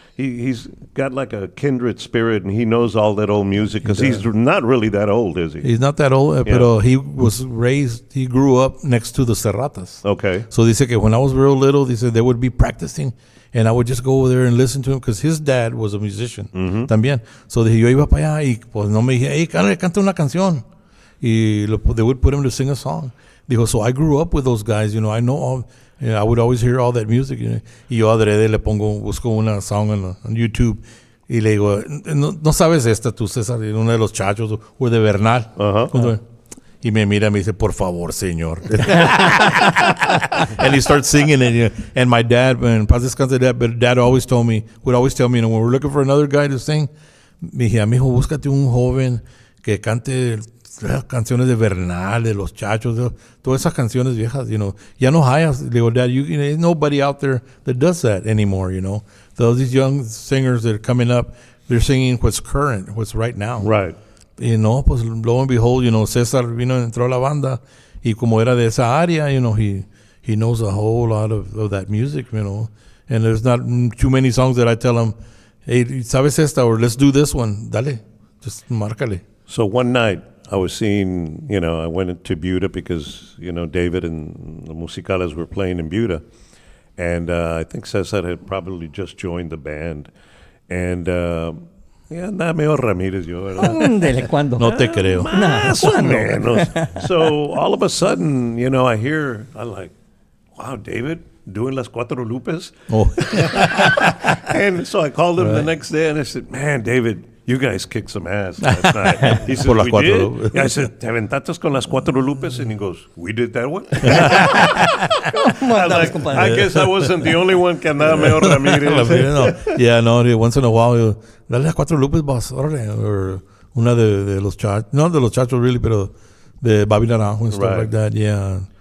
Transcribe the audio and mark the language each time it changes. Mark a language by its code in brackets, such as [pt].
[en] He's got like a kindred spirit, and he knows all that old music because he's not really that old, is he? He's not that old, but he grew up next to the Serratas. Okay. So [es] dice que [en] when I was real little, they would be practicing, and I would just go over there and listen to him because his dad was a musician también. [es] So dije, yo iba para allá y pues no me dije, hey, canta una canción. [en] Y they would put him to sing a song. Dijo, so I grew up with those guys, I know all. I would always hear all that music. [es] Y yo adrede le busco una [en] song on YouTube. [es] Y le digo, no sabes esta tú, César, uno de los Chachos, o de Bernal. Y me mira y me dice, por favor, señor. [en] And he starts singing it. And my dad, and [es] paz descanse [en] dad, but dad would always tell me, when we're looking for another guy to sing, [es] me dije, mijo, búscate un joven que cante canciones de Bernal, de Los Chachos, todas esas canciones viejas, [en] you know. [es] Ya no hayas, le digo, [en] Dad, there's nobody out there that does that anymore, you know. So these young singers that are coming up, they're singing what's current, what's right now. Right. You know, pues lo and behold, you know, [es] César entró a la banda, y como era de esa área, [en] you know, he knows a whole lot of that music, you know. And there's not too many songs that I tell him, hey, [es] ¿sabes esta? [en] Or let's do this one. [es] Dale, [en] just [es] márcale. [en] So one night, I was seeing, you know, I went into Buda because, you know, David and the Musicales were playing in Buda. And I think Cesar had probably just joined the band. [es] And, yeah, andaba medio Ramírez yo, ¿verdad? Ándele, ¿cuándo? No te creo. Más o menos. [en] So all of a sudden, you know, I'm like, wow, David, doing Las Cuatro Lupes? Oh. And so I called him the next day and I said, man, David, you guys kicked some ass last night. He said, [es] Por las [en] we [es] Cuatro [en] did? [es] Lupes. [en] Yeah, I said, [es] ¿te aventaste con Las Cuatro Lupes? [en] And he goes, we did that one? I, was like, I guess I wasn't the only one [es] que andaba medio Ramírez. [en] Yeah, no, once in a while, dale Las Cuatro Lupes, boss, [es] órale, [en] or una de Los Chachos, not de Los Chachos really, pero de Babi Naranjo and stuff like that, yeah.